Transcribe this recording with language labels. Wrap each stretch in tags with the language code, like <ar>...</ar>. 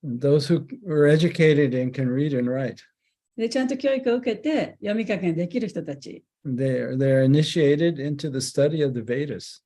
<en>Those who are educated and can read and write.</en> <ja>で、ちゃんと教育を受けて読み書きができる人たち。</ja> <en>They're initiated into the study of the Vedas.</en>